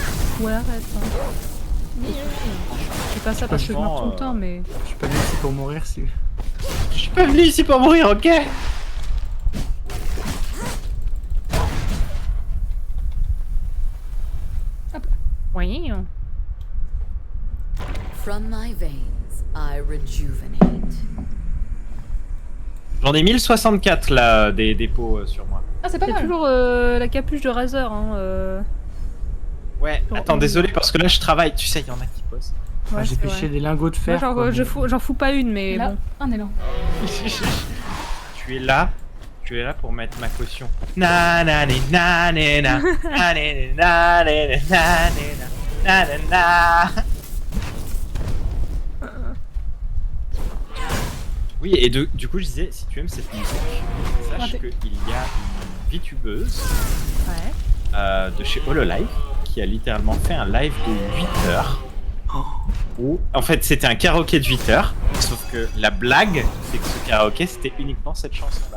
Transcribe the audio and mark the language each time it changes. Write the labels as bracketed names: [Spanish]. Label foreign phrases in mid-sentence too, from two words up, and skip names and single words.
[French] Ouais, arrête. Hein. Je fais pas ça parce que je meurs tout le temps, mais... Je suis pas venu ici pour mourir si. Je suis pas venu ici pour mourir, ok? Oui. [English] From my veins, I rejuvenate. [French] J'en ai 1064 là, des dépôts sur moi. Ah, c'est pas Il y a mal. toujours la capuche de Razer, hein. Ouais, Bon, attends, désolé parce que là je travaille, tu sais, il y en a qui bossent. Ouais, J'ai c'est pêché vrai. des lingots de fer. Moi, quoi, mais- j'en fous pas une, mais Là, bon. un élan. Tu es là pour mettre ma caution. Na na ni na ni na na ni na ni na ni na na na. Oui, et du coup je disais, si tu aimes cette musique, sache Raté. qu'il y a une VTubeuse Ouais. de chez Hololive qui a littéralement fait un live de 8 heures. Où, en fait, c'était un karaoké de 8 heures, sauf que la blague, c'est que ce karaoké, c'était uniquement cette chanson-là.